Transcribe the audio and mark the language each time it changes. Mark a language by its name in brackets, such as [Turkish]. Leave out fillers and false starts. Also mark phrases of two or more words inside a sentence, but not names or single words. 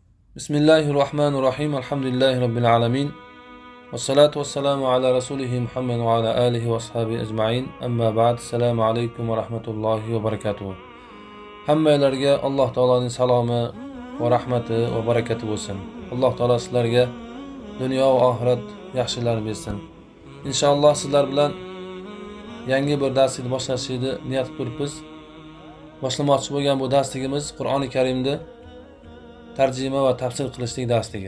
[Arabic] بسم الله الرحمن الرحيم. الحمد لله رب العالمين. والصلاة والسلام على رسوله محمد وعلى آله وأصحابه أجمعين. أما بعد. السلام عليكم ورحمة الله وبركاته. [Uzbek] Hammalarga Alloh taoloning salomi va rahmati va barakati bo'lsin. Alloh taolo sizlarga dunyo va oxirat yaxshilar bersin. Inshaalloh sizlar bilan yangi bir darsni boshlashni niyat qilibmiz. Boshlamoqchi bo'lgan bu darsligimiz Qur'oni Karimda tarjima va tafsir qilishlik darsligi.